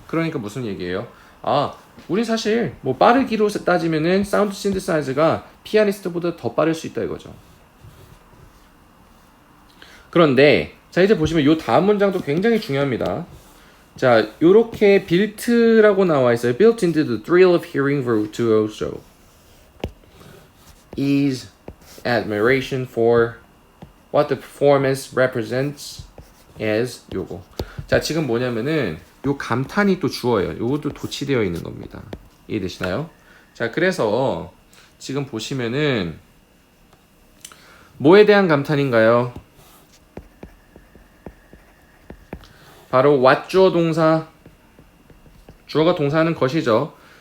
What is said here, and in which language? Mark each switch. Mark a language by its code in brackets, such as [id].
[ko] 그러니까 무슨 얘기예요? 아, 우린 사실 뭐 빠르기로 따지면은 사운드 신디사이저가 피아니스트보다 더 빠를 수 있다 이거죠. 그런데 자, 이제 보시면 요 다음 문장도 굉장히 중요합니다. 자, 요렇게 built라고 나와 있어요. [en] Built into the thrill of hearing virtuoso is admiration for what the performance represents as [ko] 요거. 자, 지금 뭐냐면은 요 감탄이 또 주어예요. 요것도 도치되어 있는 겁니다. 이해되시나요? 자, 그래서 지금 보시면은 뭐에 대한 감탄인가요? 바로 what 주어 동사, 주어가 동사하는 것이죠.